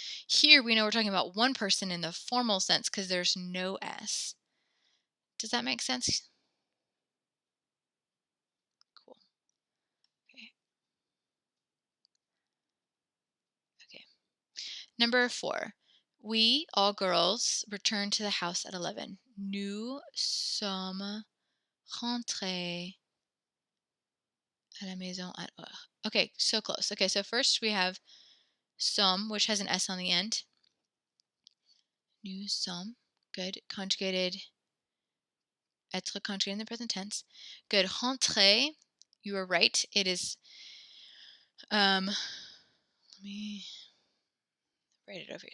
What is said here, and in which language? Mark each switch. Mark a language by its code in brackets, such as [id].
[en] Here we know we're talking about one person in the formal sense because there's no S. Does that make sense? Cool. Okay. Okay. Number 4. We, all girls, returned to the house at 11. [fr] Nous sommes rentrés à la maison at heure. [en] Okay, so close. Okay, so first we have some, which has an S on the end. Nous sommes. Good. Conjugated. Être conjugated in the present tense. Good. Rentré. You are right. It is. Let me write it over here.